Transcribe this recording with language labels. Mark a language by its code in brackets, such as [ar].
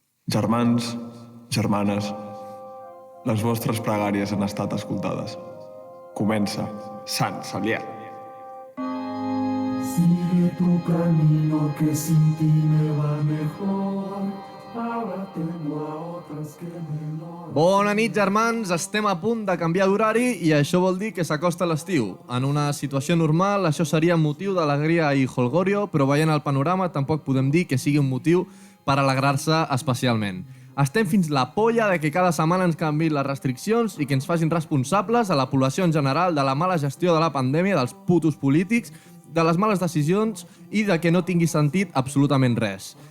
[ca] Germans, germanes, les vostres pregàries han estat escoltades. Comença Sant Cebrià. [es] Sigue tu camino que sin ti me va mejor. Ahora tengo a otras que me lo... [ca] Bona nit, germans. Estem a punt de canviar d'horari i això vol dir que s'acosta l'estiu. En una situació normal, això seria motiu d'alegria i holgorio, però veient el panorama tampoc podem dir que sigui un motiu per alegrar-se especialment. Estem fins la polla de que cada setmana ens canviïn les restriccions i que ens facin responsables a la població en general de la mala gestió de la pandèmia, dels putos polítics, de les males decisions i de que no tingui sentit absolutament res.